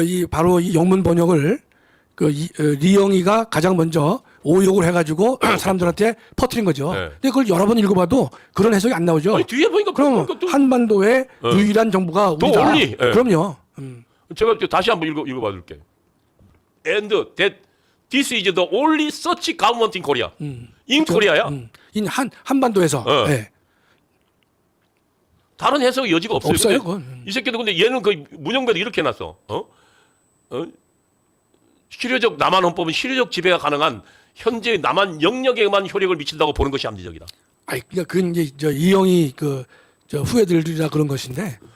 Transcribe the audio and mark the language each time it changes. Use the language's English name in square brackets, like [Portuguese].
[Korean] 바로 이 영문 번역을 리영이가 가장 먼저 오욕을 해가지고 사람들한테 퍼뜨린 거죠. 네. 근데 그걸 여러 번 읽어봐도 그런 해석이 안 나오죠. 아니, 뒤에 보니까 그럼 한반도의 유일한 정부가 우리다. [English] only. [Korean] 그럼요. 제가 다시 한번 읽어봐 줄게. [English] And that this is the only such government in Korea. in Korea야. [Korean] 한반도에서. 네. 네. 다른 해석의 여지가 없어요. 없어요, 근데 그건. 이 새끼도 근데 얘는 그 문영배도 이렇게 해놨어. 실효적 남한 헌법은 실효적 지배가 가능한 현재 남한 영역에만 효력을 미친다고 보는 것이 합리적이다. 아니, 그러니까 그건 이제 이영희 저 후예들이라 그런 것인데.